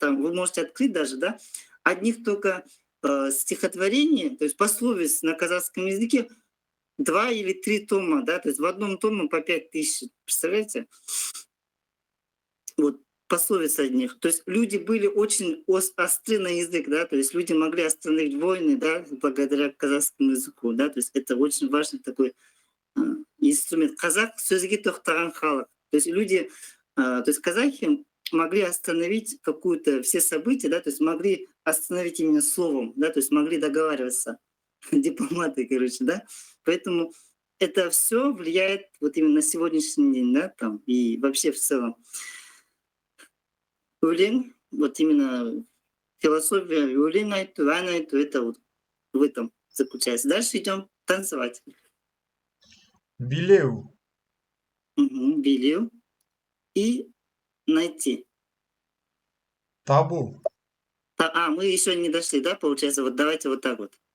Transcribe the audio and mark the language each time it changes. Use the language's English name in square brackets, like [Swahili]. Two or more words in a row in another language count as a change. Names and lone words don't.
[Russian] Там вы можете открыть даже, да, одних только стихотворений, то есть пословиц на казахском языке 2 или 3 тома, да, то есть в одном томе по 5000. Представляете? Вот пословиц одних. То есть люди были очень остры на язык, да, то есть люди могли остановить войны, да, благодаря казахскому языку, да, то есть это очень важный такой инструмент. [Kazakh] Казах сөзге тоқтаған халық. [Russian] То есть люди, то есть казахи могли остановить какую-то все события, да, то есть могли остановить именно словом, да, то есть могли договариваться. Дипломаты, короче, да. Поэтому это все влияет вот именно на сегодняшний день, да, там, и вообще в целом. [Kazakh] Өлең, [Russian] вот именно философия [Kazakh] өлең айту, ән айту, [Russian] это вот в этом заключается. Дальше идем танцевать. [Kazakh] Билеу. [Russian] Билеу и найти. [Kazakh] Табу. [Russian] Мы еще не дошли, да, получается, вот давайте вот так вот.